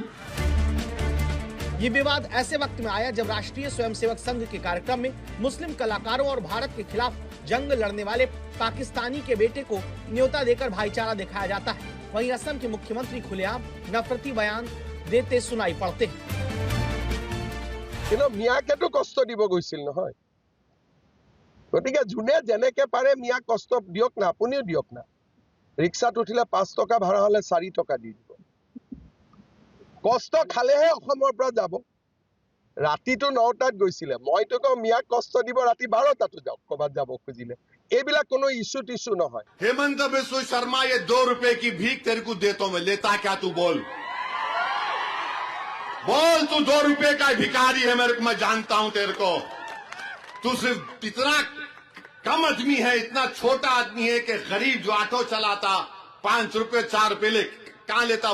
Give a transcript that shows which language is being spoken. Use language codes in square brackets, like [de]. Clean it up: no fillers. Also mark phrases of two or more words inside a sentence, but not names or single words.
[hi] ये विवाद ऐसे वक्त में आया जब राष्ट्रीय स्वयंसेवक संघ के कार्यक्रम में मुस्लिम कलाकारों और भारत के खिलाफ जंग लड़ने वाले पाकिस्तानी के बेटे को न्योता देकर भाईचारा दिखाया जाता है। वहीं असम के मुख्यमंत्री खुलेआम नफरती बयान देते सुनाई पड़ते हैं। [as] মিয়াকেতো কষ্ট দিব গৈছিল নহয়, গতিকে যোনে যেনেকে পাৰে মিয়াক কষ্ট দিয়ক না, আপুনিও দিয়ক না। ৰিক্সাত উঠিলে 5 টকা ভাড়া হলে 4 টকা দি দিব। কষ্ট খালেহে অসমৰ পৰা যাব। ৰাতিটো 9টাত গৈছিলে, মইতো কওঁ মিয়াক কষ্ট দিব ৰাতি 12টাতো যাওক ক'বাত যাব খুজিলে। এইবিলাক কোনো ইস্যু টিস্যু নহয়। [hi] हेमंत बिस्वा शर्मा, ये 2 रुपए की भीख तेरे को देता हूं मैं, लेता क्या तू? बोल तू 2 रुपए का भिखारी है, मेरे को मैं जानता हूं तेरे को। तू सिर्फ इतना कम आदमी है, इतना छोटा आदमी है कि गरीब जो ऑटो चलाता 5 रुपए 4 रुपए ले कहां लेता?